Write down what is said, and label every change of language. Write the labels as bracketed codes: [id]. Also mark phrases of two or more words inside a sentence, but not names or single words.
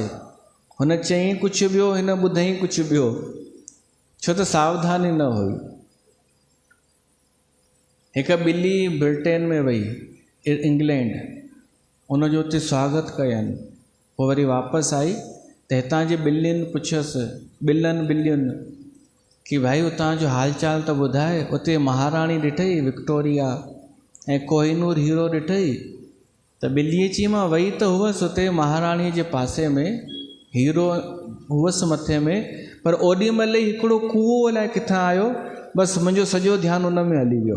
[sd] हुन चयईं कुझु ॿियो, हिन ॿुधईं कुझु ॿियो, छो त सावधानी न हुई। हिकु ॿिली ब्रिटेन में वई, इंग्लैंड, उनजो उते स्वागत कयनि। पोइ वरी वापसि आई त हितां जे ॿिलियुनि पुछियसि, ॿिलियुनि कि भाई उतां जो हाल चाल त ॿुधाए। उते महाराणी ॾिठई विक्टोरिया ऐं कोहिनूर हीरो ॾिठई? त ॿिलीअ चई मां वई त हुअसि उते महाराणीअ जे पासे में, हीरो हुअसि मथे में, पर ओॾी महिल ई हिकिड़ो कूओ अलाए किथां आयो, बसि मुंहिंजो सॼो ध्यानु उन में हली वियो।